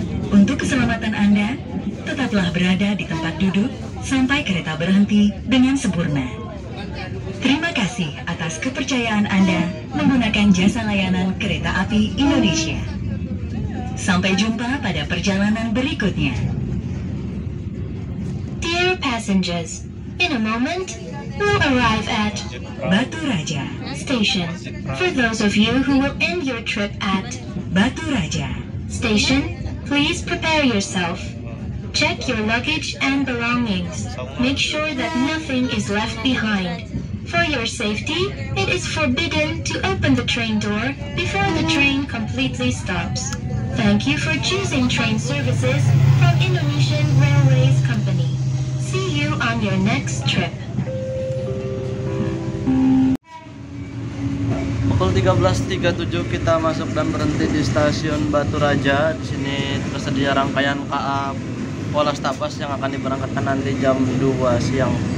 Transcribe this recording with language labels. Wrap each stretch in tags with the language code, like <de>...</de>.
<id>Untuk keselamatan Anda, tetaplah berada di tempat duduk sampai kereta berhenti dengan sempurna. Terima kasih atas kepercayaan Anda menggunakan jasa layanan Kereta Api Indonesia. Sampai jumpa pada perjalanan berikutnya.</id> <en>Dear passengers, in a moment, we'll arrive at Batu Raja. station. For those of you who will end your trip at Batu Raja. station, please prepare yourself. Check your luggage and belongings. Make sure that nothing is left behind. For your safety, it is forbidden to open the train door before the train completely stops. Thank you for choosing train services from Indonesian Railways Company. See you on your next trip.</en> <id>Pukul 13.37 kita masuk dan berhenti di stasiun Batu Raja. Di sini tersedia rangkaian KA Polas Tapas yang akan diberangkatkan nanti jam 2 siang.</id>